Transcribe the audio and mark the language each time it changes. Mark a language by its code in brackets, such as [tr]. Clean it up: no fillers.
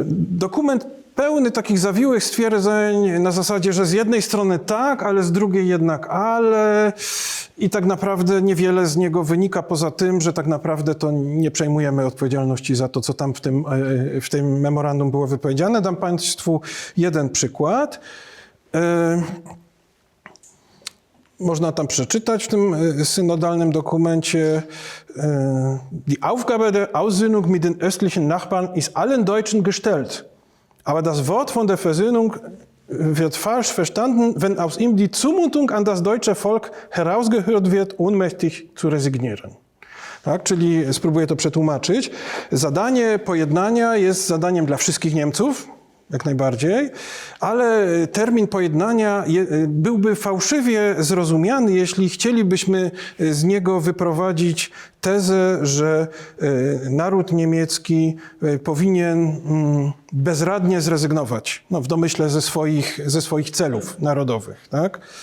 [pl] Dokument pełny takich zawiłych stwierdzeń na zasadzie, że z jednej strony tak, ale z drugiej jednak ale. I tak naprawdę niewiele z niego wynika poza tym, że tak naprawdę to nie przejmujemy odpowiedzialności za to, co tam w tym memorandum było wypowiedziane. Dam Państwu jeden przykład. Można tam przeczytać w tym synodalnym dokumencie: [de] Die Aufgabe der Aussöhnung mit den östlichen Nachbarn ist allen Deutschen gestellt. Aber das Wort von der Versöhnung wird falsch verstanden, wenn aus ihm die Zumutung an das deutsche Volk herausgehört wird, ohnmächtig zu resignieren. [pl] Tak, czyli spróbuję to przetłumaczyć. Zadanie pojednania jest zadaniem dla wszystkich Niemców, jak najbardziej, ale termin pojednania byłby fałszywie zrozumiany, jeśli chcielibyśmy z niego wyprowadzić tezę, że naród niemiecki powinien bezradnie zrezygnować, w domyśle ze swoich celów narodowych. Tak?